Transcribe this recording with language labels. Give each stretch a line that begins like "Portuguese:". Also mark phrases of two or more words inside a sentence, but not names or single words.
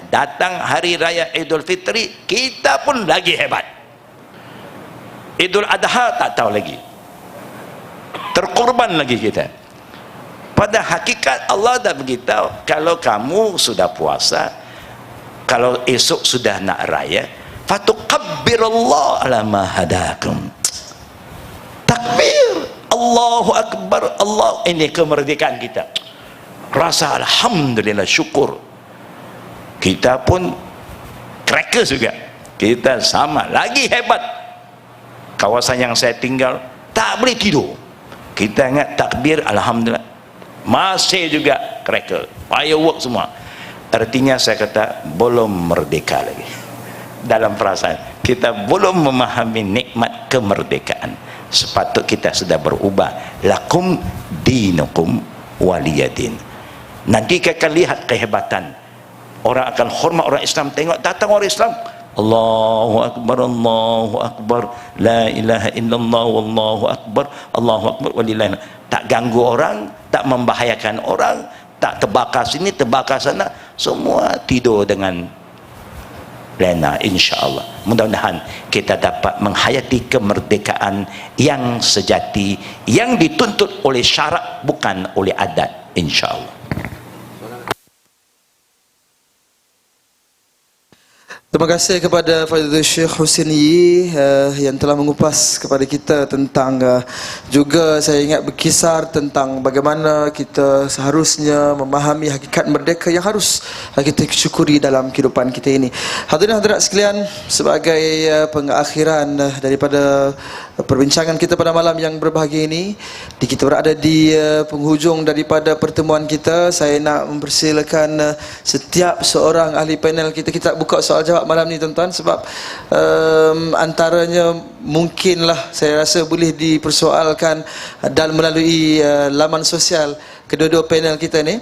Malay: Datang hari raya Idul Fitri, kita pun lagi hebat. Idul Adha tak tahu lagi, terkorban lagi kita. Pada hakikat Allah dah beritahu, kalau kamu sudah puasa, kalau esok sudah nak raya,
Arabic: فَتُكَبِّرُوا اللَّهَ عَلَى مَا هَدَاكُمْ. تكبير، الله أكبر، الله.
Malay: Ini kemerdekaan kita. Rasa alhamdulillah, syukur. Kita pun crackers juga, kita sama, lagi hebat. Kawasan yang saya tinggal tak boleh tidur, kita ingat takbir, alhamdulillah, masih juga
English: cracker, firework
Malay: semua. Artinya saya kata belum merdeka lagi. Dalam perasaan kita belum memahami nikmat kemerdekaan. Sepatut kita sudah berubah.
Arabic: لَكُمْ دِينُكُمْ وَلِيَ دِينِ.
Malay: Nanti kita akan lihat kehebatan. Orang akan hormat orang Islam. Tengok datang orang Islam,
Arabic: الله أكبر، الله أكبر، لا إله إلا الله، والله أكبر، الله أكبر، ولله.
Malay: Tak ganggu orang, tak membahayakan orang, tak terbakar sini, terbakar sana, semua tidur dengan lena, insya-Allah. Mudah-mudahan kita dapat menghayati kemerdekaan yang sejati, yang dituntut oleh syarak bukan oleh adat, insya-Allah. Terima kasih kepada Fadilatul Syekh Husin Yi yang telah mengupas kepada kita tentang juga saya ingat berkisar tentang bagaimana kita seharusnya memahami hakikat merdeka yang harus kita syukuri dalam kehidupan kita ini. Hadirin hadirat sekalian, sebagai pengakhiran daripada perbincangan kita pada malam yang berbahagia ini, kita berada di penghujung daripada pertemuan kita. Saya nak mempersilakan setiap seorang ahli panel kita buka soal jawab malam ni tuan-tuan, sebab antaranya mungkinlah saya rasa boleh dipersoalkan dan melalui laman sosial kedua-dua panel kita ni.